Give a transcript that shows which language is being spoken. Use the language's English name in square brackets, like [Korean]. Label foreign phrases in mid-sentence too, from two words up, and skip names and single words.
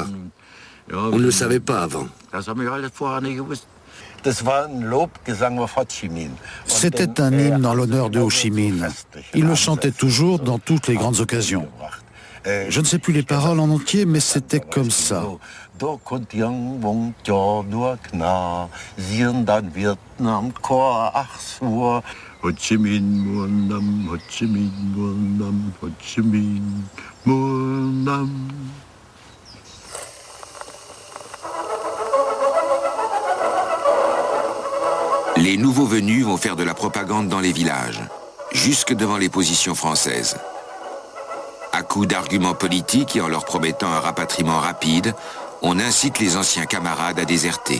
[French] On ne le savait pas avant. C'était un hymne en l'honneur de Ho Chi Minh. Il le chantait toujours dans toutes les grandes occasions. Je ne sais plus les paroles en entier, mais c'était comme ça. [Vietnamese] Ho Chi Minh, Muon Nam, Ho Chi Minh, Muon Nam, Ho Chi Minh, Muon Nam. [French] Les nouveaux venus vont faire de la propagande dans les villages, jusque devant les positions françaises. À coups d'arguments politiques et en leur promettant un rapatriement rapide, on incite les anciens camarades à déserter.